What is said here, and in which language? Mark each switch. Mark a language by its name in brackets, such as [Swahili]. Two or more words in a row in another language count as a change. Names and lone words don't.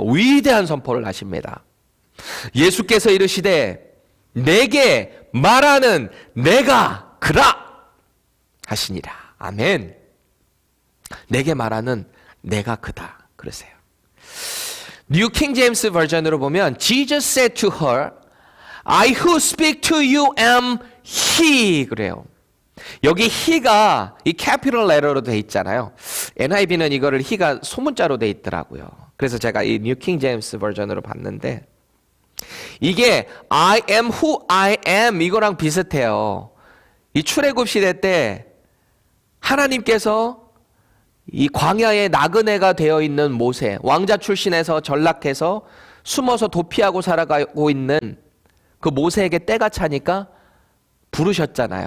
[Korean] 위대한 선포를 하십니다. 예수께서 이르시되 내게 말하는 내가 그라 하시니라. 아멘. 내게 말하는 내가 그다. 그러세요. 뉴 킹 제임스 버전으로 보면 [English] Jesus said to her, I who speak to you am he. [Korean] 그래요. 여기 he가 이 캐피털 레터로 돼 있잖아요. NIV는 이거를 he가 소문자로 돼 있더라고요. 그래서 제가 이 뉴 킹 제임스 버전으로 봤는데 이게 [English] I am who I am [Korean] 이거랑 비슷해요. 이 출애굽 시대 때 하나님께서 이 광야에 나그네가 되어 있는 모세, 왕자 출신에서 전락해서 숨어서 도피하고 살아가고 있는 그 모세에게 때가 차니까 부르셨잖아요.